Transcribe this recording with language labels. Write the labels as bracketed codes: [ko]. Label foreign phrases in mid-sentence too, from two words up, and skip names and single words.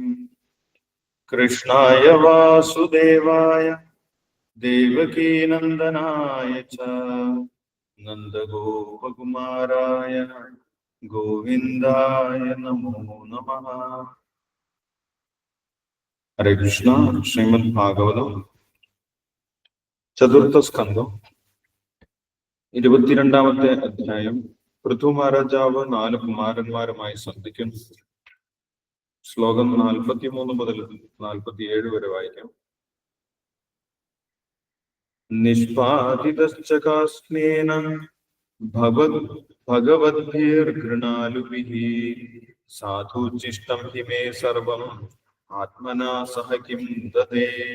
[sa] कृष्णाय वासुदेवाय देवकी नंदनाय च नन्दगोपकुमाराय गोविन्दाय नमो नमः। हरे कृष्ण। [ml] श्रीमद् भागवतम ചതുർത്ഥ സ്കന്ധം 22-ാമത്തെ അധ്യായം. പൃഥു മഹാരാജാവ് 4 കുമാരന്മാരുമായി സന്ധിക്കുന്നു. ശ്ലോകം 43 മുതൽ 47 വരെ വായിക്കാം. [sa] നിഷ്പാദിതശ്ചകാസ്നേന ഭഗവദ്ഭിർഗൃണാലുഭിഃ സാധുചിഷ്ടം ഹി മേ സർവം ആത്മനാ സഹ കിം ദദേ